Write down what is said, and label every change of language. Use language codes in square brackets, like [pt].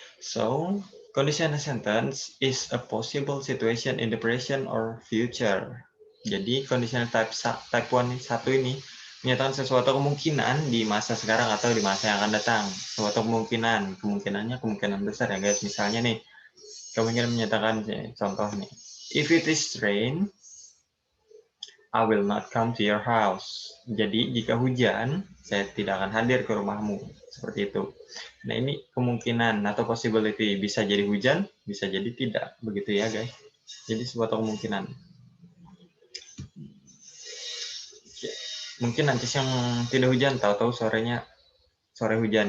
[en] So, conditional sentence is a possible situation in the present or future. [id] Jadi, conditional type 1 ini menyatakan sesuatu kemungkinan di masa sekarang atau di masa yang akan datang. Suatu kemungkinan, kemungkinannya kemungkinan besar ya guys. Misalnya nih, kemungkinan menyatakan contoh nih. [en] If it is rain, I will not come to your house. [id] Jadi jika hujan, saya tidak akan hadir ke rumahmu. Seperti itu. Nah ini kemungkinan atau possibility. Bisa jadi hujan, bisa jadi tidak. Begitu ya guys. Jadi suatu kemungkinan. Mungkin nanti siang tidak hujan, tahu-tahu sore hujan.